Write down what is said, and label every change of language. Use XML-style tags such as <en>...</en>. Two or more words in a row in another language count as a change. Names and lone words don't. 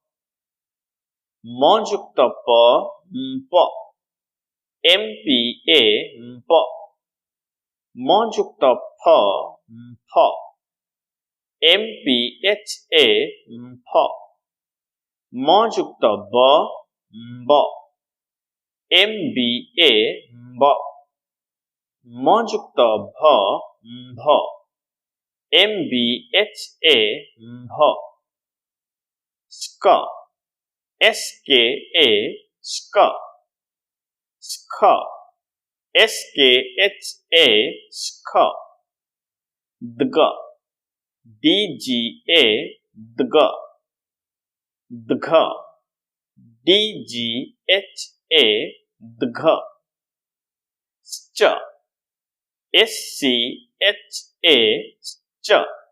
<hi>म जुक्त प प एम पी ए प म जुक्त फ फ एम पी एच ए फ म जुक्त ब ब एम बी ए ब म जुक्त भ भ एम बी एच ए भ स्क एस के ए स्क स्ख एस के एच ए स्ख दग डी जी ए दग दघ डी जी एच ए दघ च एस सी एच ए च</hi>